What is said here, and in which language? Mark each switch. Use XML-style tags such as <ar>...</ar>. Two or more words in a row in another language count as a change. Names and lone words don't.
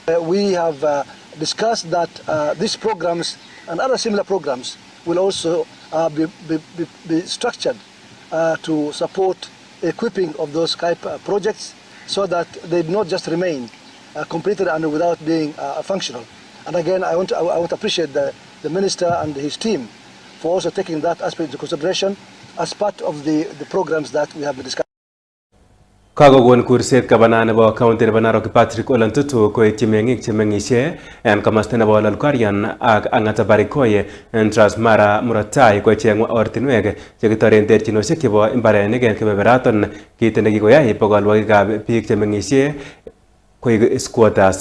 <en>We have discussed that these programs and other similar programs will also be structured to support equipping of those type projects, so that they do not just remain completed and without being functional. And again, I want to appreciate the minister and his team for also taking that aspect into consideration as part of the programs that we have been discussing.</en> <kln>Kagogon kurset gavana nebo county nebo Narok Patrick Ole Ntutu koityi meng'ik chemeng'isie en komosta nebo Lolkorian ak Ang'ata Barikoye en Transmara murot tai kocheng ortinwek chekitoren terchinosiek chebo mbarenik en kebeberaton, kit nekikoyai bogolwogikab biik chemeng'isie koik squatters.</kln>